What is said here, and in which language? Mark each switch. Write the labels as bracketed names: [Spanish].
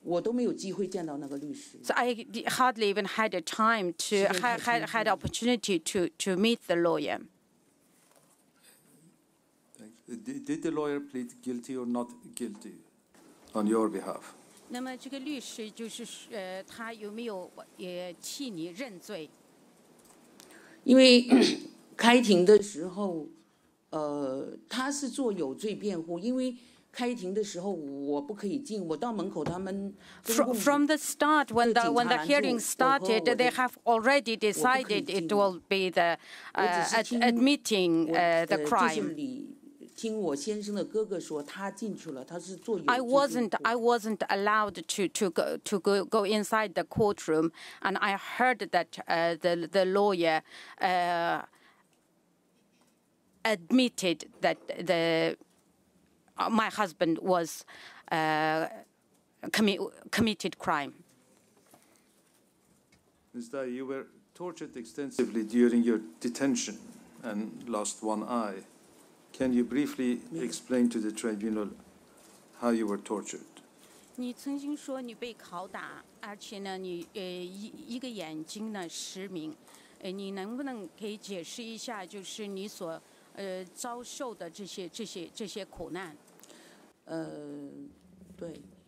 [English] So I hardly even had a time had opportunity to meet the lawyer. Did the lawyer plead guilty or not guilty on your behalf? [Chinese] 那么这个律师就是他有没有也替你认罪？因为开庭的时候，他是做有罪辩护，因为开庭的时候我不可以进，我到门口他们。 [English] From the start, when the hearing started, they have already decided it will be the admitting the crime. [Chinese] 听我先生的哥哥说，他进去了，他是做有罪。 [English] I wasn't allowed to go inside the courtroom, and I heard that the lawyer admitted that my husband was committed crime. Ms. Dai, you were tortured extensively during your detention and lost one eye. Can you briefly explain to the tribunal how you were tortured? [Chinese] 你曾经说你被拷打，而且呢，你一个眼睛呢失明，你能不能可以解释一下，就是你所遭受的这些苦难？对。